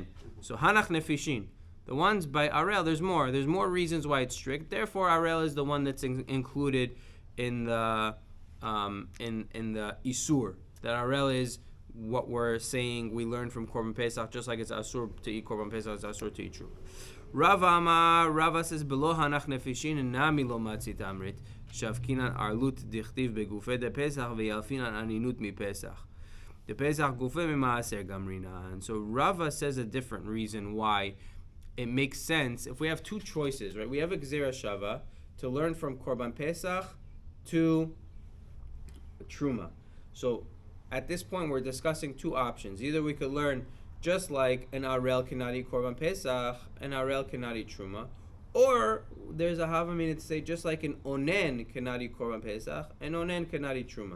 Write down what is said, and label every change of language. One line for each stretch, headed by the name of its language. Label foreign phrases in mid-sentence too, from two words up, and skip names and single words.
Aramaic: So הנך נפישין,
English: the ones by Arel, there's more reasons why it's strict. Therefore, Arel is the one that's included in the Isur. That Arel is what we're saying we learned from
Hebrew: קרבן פסח,
English: just like it's Asur to eat
Hebrew: קרבן פסח,
English: it's Asur to eat Truma.
Aramaic: Rava says, בלאו הנך נפישין ונמי לא מצית אמרת שבקינן ערלות דכתיב בגופיה דפסח ויליפינן אנינות מפסח. The פסח גופיה מי גמרינן.
English: And so Rava says a different reason why it makes sense. If we have 2 choices, right? We have a
Hebrew: גזרה שוה
English: to learn from Korban Pesach to Truma. So at this point, we're discussing 2 options. Either we could learn just like an Arel cannot eat
Hebrew: קרבן פסח,
English: an Arel cannot eat Truma, or there's a Havamina to say just like an Onen cannot eat
Hebrew: קרבן פסח,
English: an Onen cannot eat Truma.